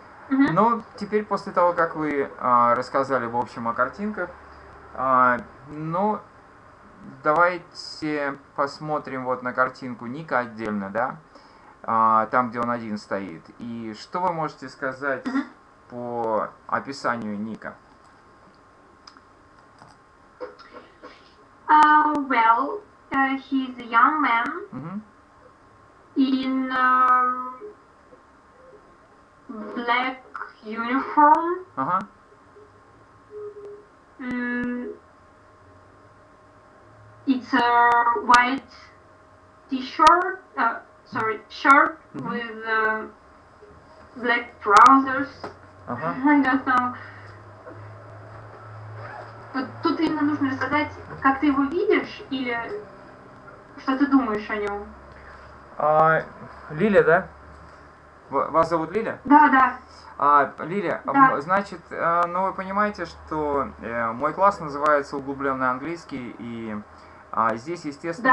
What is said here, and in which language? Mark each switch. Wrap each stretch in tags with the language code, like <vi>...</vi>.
<ru>Но теперь, после того, как вы рассказали в общем о картинках, ну, давайте посмотрим вот на картинку Ника отдельно, да? Там, где он один стоит. И что вы можете сказать по описанию Ника?</ru> <en>Well, he's a young man in black uniform. It's a white t-shirt, shirt with black trousers. I don't know.</en> <ru>Тут именно нужно сказать, как ты его видишь, или Что ты думаешь о нем? Лиля, да? Вас зовут Лиля? Да, да. Лиля, Да. значит, ну вы понимаете, что мой класс называется углубленный английский, и здесь, естественно...</ru>